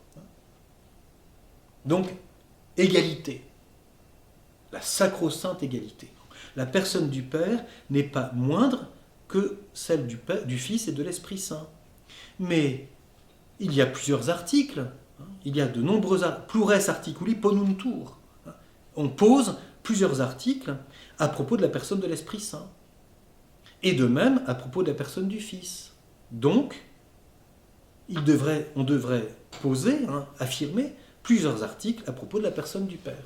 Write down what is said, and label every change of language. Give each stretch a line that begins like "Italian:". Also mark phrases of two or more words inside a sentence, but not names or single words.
French: Donc, égalité. La sacro-sainte égalité. La personne du Père n'est pas moindre que celle du Fils et de l'Esprit Saint. Mais il y a plusieurs articles. Il y a de nombreux
Latin: plures articuli ponuntur.
French: On pose plusieurs articles à propos de la personne de l'Esprit Saint. Et de même à propos de la personne du Fils. Donc, on devrait poser, affirmer plusieurs articles à propos de la personne du Père.